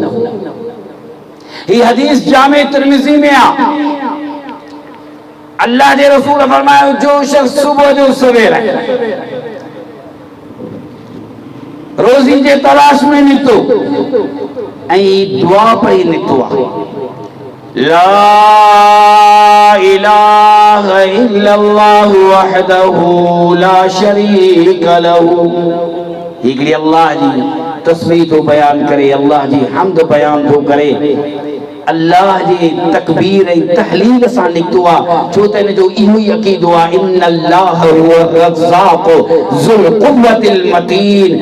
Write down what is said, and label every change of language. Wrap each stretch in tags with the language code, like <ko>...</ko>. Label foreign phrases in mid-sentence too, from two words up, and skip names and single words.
<sd>हीअ हदीस जामे तिर्मिज़ी में आहे। अल्लाह जे रसूल फरमायो जो शख्स सुबह जो सवेर रोज़ी जे तलाश में निकतो ऐं दुआ पढ़ी निकतो आहे,</sd> <ar>ला إله إلا الله وحده لا شريك له,</ar> <sd>हिकिड़ी अल्लाह जी तस्बीह थो बयान करे, अल्लाह जी हम्द बयान थो करे, अल्लाह जी तकबीर ऐं तहलील सां निकतो आहे। छो त हिन जो इहो ई अक़ीदो आहे</sd> <ar>إن الله هو الرزاق ذو القوة المتين.</ar>